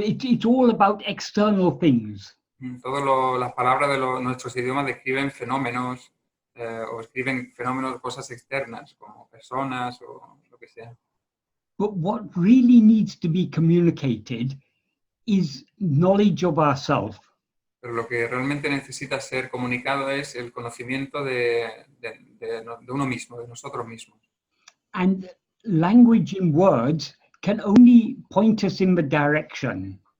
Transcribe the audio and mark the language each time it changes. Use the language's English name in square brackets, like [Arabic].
[English] It's all about external things. [Spanish] Todas las palabras de nuestros idiomas describen fenómenos o escriben fenómenos, cosas externas, como personas o lo que sea. [English] But what really needs to be communicated is knowledge of ourselves. [Spanish] Pero lo que realmente necesita ser comunicado es el conocimiento de uno mismo, de nosotros mismos. [English] And language in words can only point us in the direction.